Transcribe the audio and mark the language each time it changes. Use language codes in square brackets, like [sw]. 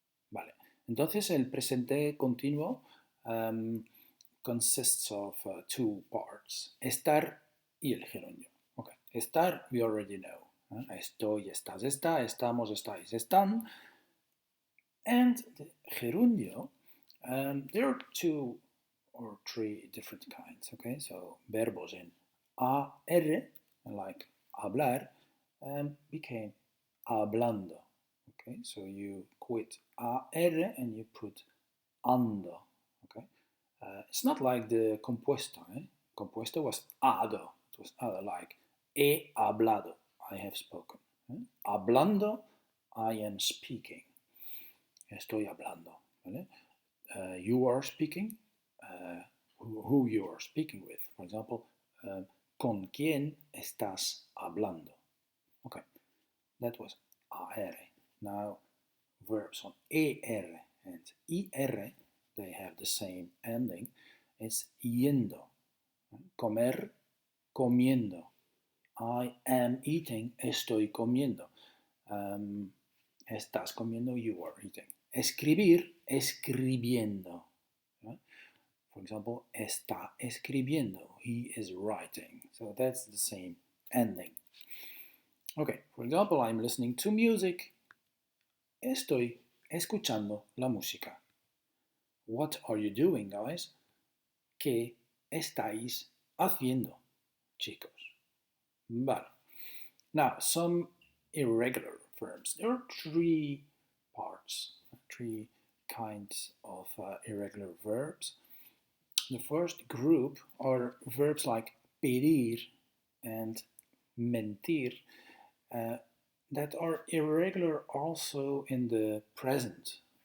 [es] Vale, entonces el presente continuo [en] consists of two parts, [es] estar y el gerundio. Okay. [en] Estar, we already know. [es] Estoy, estás, está, estamos, estáis, están. [en] And the gerundio, there are two or three different kinds, okay? So verbos in AR, like hablar, became hablando, okay? So you quit AR and you put ando, okay? It's not like the compuesto, eh? Compuesto was ado, it was ado, like [es] he hablado, [en] I have spoken. [es] Hablando, [en] I am speaking. [es] Estoy hablando, ¿vale? [en] You are speaking, who you are speaking with. For example, [es] ¿con quién estás hablando? [en] Okay, that was AR. Now, verbs on ER and IR, they have the same ending. [es] It's yendo. Comer, comiendo. [en] I am eating, [es] estoy comiendo. Estás comiendo, [en] you are eating. [es] Escribir, escribiendo. [en] For example, [es] está escribiendo, [en] he is writing. So that's the same ending. Okay, for example, I'm listening to music. [es] Estoy escuchando la música. [en] What are you doing, guys? [es] ¿Qué estáis haciendo, chicos? Vale. [en] Now, some irregular verbs. There are three parts, three kinds of irregular verbs. The first group are verbs like pedir and mentir that are irregular also in the present.